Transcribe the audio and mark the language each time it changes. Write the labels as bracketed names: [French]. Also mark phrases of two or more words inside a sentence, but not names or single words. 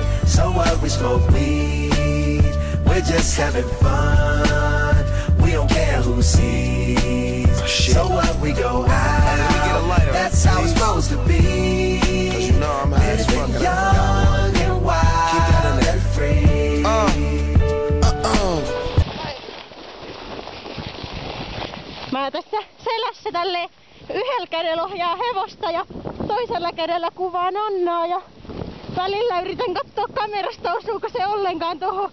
[English] So what, we smoke weed. We're just having fun. We don't care who sees. So what, we go out. That's how it's supposed to be. Cause you know I'm high as fuck. Living young and wild and free. [Finnish] Mä tässä selässä tälleen yhdellä kädellä ohjaa hevosta ja toisella kädellä kuvaan Annaa ja välillä yritän katsoa kamerasta, osuuko se ollenkaan tohon.